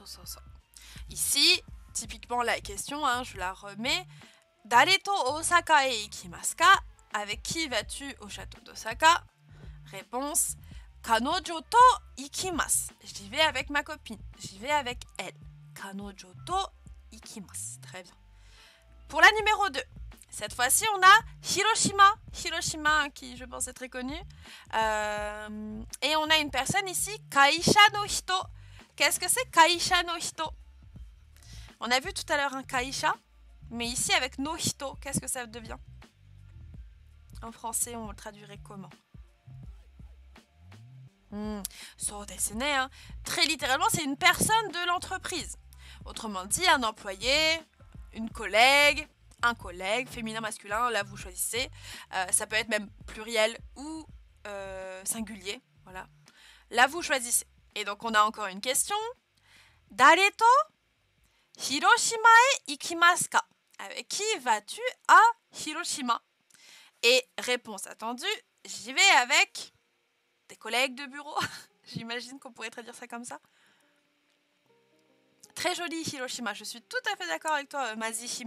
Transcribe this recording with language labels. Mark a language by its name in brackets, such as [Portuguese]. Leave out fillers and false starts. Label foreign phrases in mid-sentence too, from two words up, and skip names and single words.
[French] Ici, typiquement la question, hein, je la remets. [Japanese] 誰と大阪へ行きますか? [French] Avec qui vas-tu au château d'Osaka? [Japanese] Réponse 彼女と行きます. [French] J'y vais avec ma copine. J'y vais avec elle. [Japanese] 彼女と行きます. [French] Très bien. Pour la numéro 2. Cette fois-ci, on a Hiroshima. Hiroshima, qui je pense est très connu. Et on a une personne ici, [Japanese] 会社の人. [French] Qu'est-ce que c'est [Japanese] 会社の人? [French] On a vu tout à l'heure un Kaisha, mais ici avec [Japanese] の人, [French] qu'est-ce que ça devient? En français, on le traduirait comment? [Japanese] そうですね, hein. [French] Très littéralement, c'est une personne de l'entreprise. Autrement dit, un employé, une collègue, un collègue, féminin, masculin, là vous choisissez. Ça peut être même pluriel ou singulier. Voilà. Là vous choisissez. Et donc on a encore une question. [Japanese] 誰と広島へ行きますか? [French] Avec qui vas-tu à Hiroshima? Et réponse attendue, j'y vais avec des collègues de bureau. J'imagine qu'on pourrait traduire ça comme ça. Très joli Hiroshima, je suis tout à fait d'accord avec toi Mazihime.